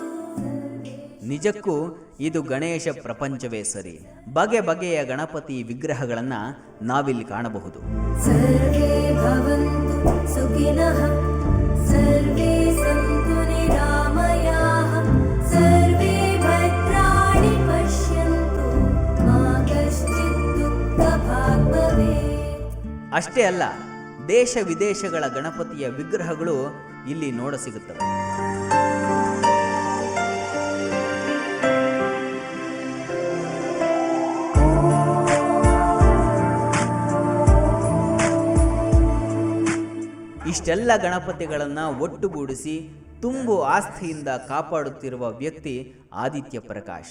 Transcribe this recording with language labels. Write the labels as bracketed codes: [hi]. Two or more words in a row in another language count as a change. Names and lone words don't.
[kn] ನಿಜಕ್ಕೂ ಇದು ಗಣೇಶ ಪ್ರಪಂಚವೇ ಸರಿ. ಬಗೆ ಬಗೆಯ ಗಣಪತಿ ವಿಗ್ರಹಗಳನ್ನು ನಾವಿಲ್ಲಿ ಕಾಣಬಹುದು. [sa] सर्वे भवन्तु सुखिनः सर्वे सन्तु निरामयाः सर्वे भद्राणि पश्यन्तु मा कश्चित् दुःखभाग् भवेत्. [kn] ಅಷ್ಟೇ ಅಲ್ಲ, ದೇಶ ವಿದೇಶಗಳ ಗಣಪತಿಯ ವಿಗ್ರಹಗಳು ಇಲ್ಲಿ ನೋಡಸಿಗುತ್ತವೆ. ಇಷ್ಟೆಲ್ಲ ಗಣಪತಿಗಳನ್ನು ಒಟ್ಟುಗೂಡಿಸಿ ತುಂಬು ಆಸ್ಥೆಯಿಂದ ಕಾಪಾಡುತ್ತಿರುವ ವ್ಯಕ್ತಿ ಆದಿತ್ಯ ಪ್ರಕಾಶ್.